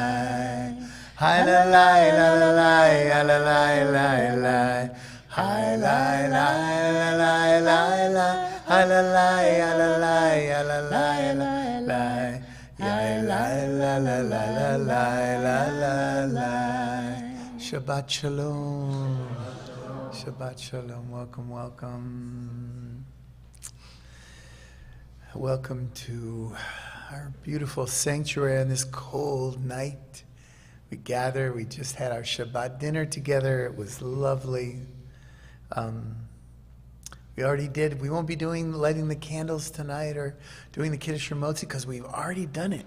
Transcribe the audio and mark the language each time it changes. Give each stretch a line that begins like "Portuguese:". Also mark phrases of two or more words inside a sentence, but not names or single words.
Hebrew: Hi la la la la la la la la la. Hi la la la la la la. Hi la la la la la la la la. Ya la la la la la la la la. שבת שלום. שבת שלום.
English: Welcome, welcome. Welcome to our beautiful sanctuary on this cold night. We gather, we just had our Shabbat dinner together. It was lovely. We already did, we won't be lighting the candles tonight or doing the
Hebrew: קידוש מוציא
English: because we've already done it.